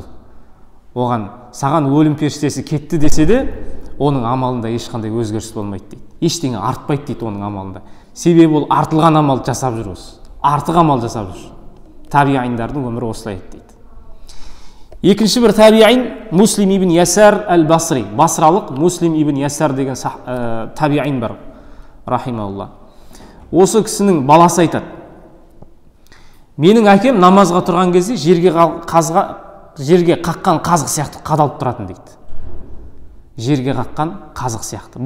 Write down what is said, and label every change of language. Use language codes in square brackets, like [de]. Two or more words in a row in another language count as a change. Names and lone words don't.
[kk] Оған саған өлім періштесі кетті десе де, оның амалында ешқандай өзгеріс болмайды дейді. Ештеңе артпайды дейді оның амалында. Себебі ол артылған амал жасап жүр осы. Артық амал жасап жүр. Табиғиндардың өмірі осылай дейді. Екінші бір табиғин Муслим ибн Ясар әл-Басри. Басралық Муслим ибн Ясар деген табиғин бар. Рахималла. Осы кісінің баласы айтады. Менің әкем намазға тұрған кезде жерге қаққан қазық сияқты қадалып тұратын дейді. Жерге қаққан қазық сияқты.